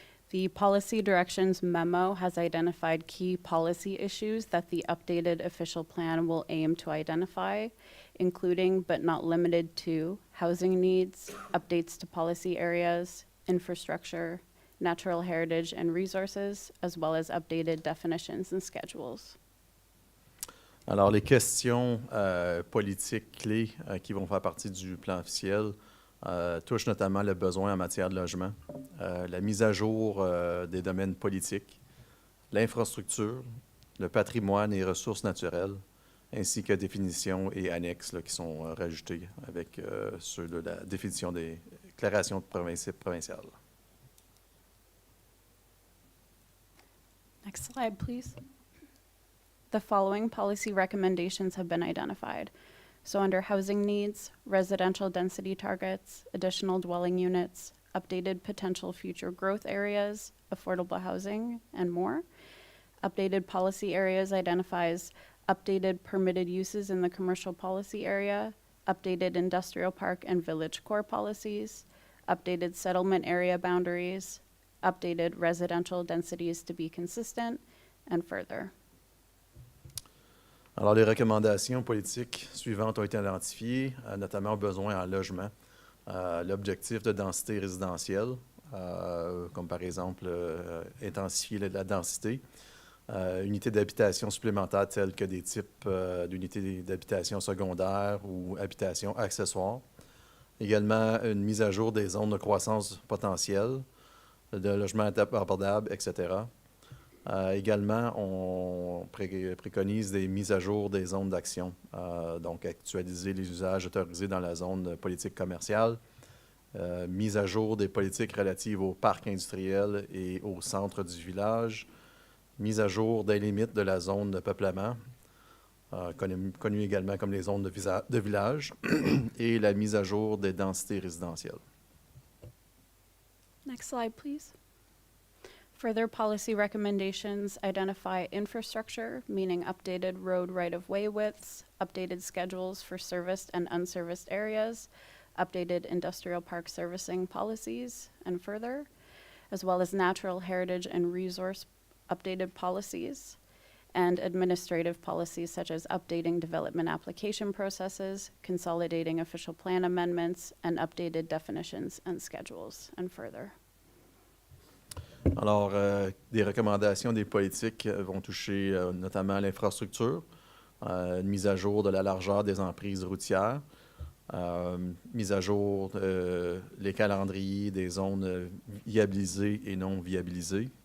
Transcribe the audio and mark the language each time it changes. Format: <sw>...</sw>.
<en>The policy directions memo has identified key policy issues that the updated official plan will aim to identify, including but not limited to housing needs, updates to policy areas, infrastructure, natural heritage and resources, as well as updated definitions and schedules.</en> <fr>Alors, les questions politiques clés qui vont faire partie du plan officiel touchent notamment le besoin en matière de logement, la mise à jour des domaines politiques, l'infrastructure, le patrimoine et ressources naturelles, ainsi que définitions et annexes là, qui sont rajoutés avec ceux de la définition des déclarations de principe provinciales.</fr> <en>Next slide, please. The following policy recommendations have been identified. So under housing needs, residential density targets, additional dwelling units, updated potential future growth areas, affordable housing, and more. Updated policy areas identifies updated permitted uses in the commercial policy area, updated industrial park and village core policies, updated settlement area boundaries, updated residential densities to be consistent, and further.</en> <fr>Alors, les recommandations politiques suivantes ont été identifiées, notamment aux besoins en logement, l'objectif de densité résidentielle, comme par exemple intensifier la densité, unités d'habitation supplémentaires telles que des types d'unités d'habitation secondaire ou habitation accessoire, également une mise à jour des zones de croissance potentielle, de logements abordables, etc. Également, on préconise des mises à jour des zones d'action, donc actualiser les usages autorisés dans la zone politique commerciale, mise à jour des politiques relatives aux parcs industriels et au centre du village, mise à jour des limites de la zone de peuplement, connue également comme les zones de village, et la mise à jour des densités résidentielles.</fr> <en>Next slide, please. Further policy recommendations identify infrastructure, meaning updated road right-of-way widths, updated schedules for serviced and unserviced areas, updated industrial park servicing policies, and further, as well as natural heritage and resource updated policies, and administrative policies such as updating development application processes, consolidating official plan amendments, and updated definitions and schedules, and further.</en> <fr>Alors, des recommandations des politiques vont toucher notamment l'infrastructure, une mise à jour de la largeur des emprises routières, mise à jour les calendriers des zones viabilisées et non viabilisées.</fr>